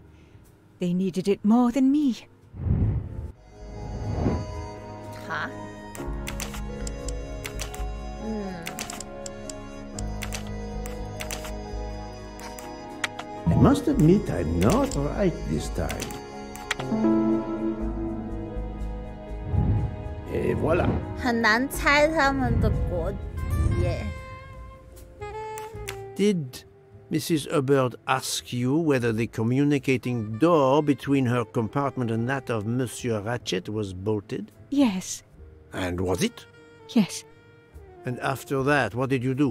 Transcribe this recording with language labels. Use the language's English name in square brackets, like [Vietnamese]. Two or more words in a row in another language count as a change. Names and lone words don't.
[English] They needed it more than me. Huh? I must admit I'm not right this time. [French] Et voilà. [Chinese] 很难猜他们的国籍耶。 [English] Did Mrs. Hubbard ask you whether the communicating door between her compartment and that of Monsieur Ratchet was bolted? Yes, And was it? yes. And after that, what did you do?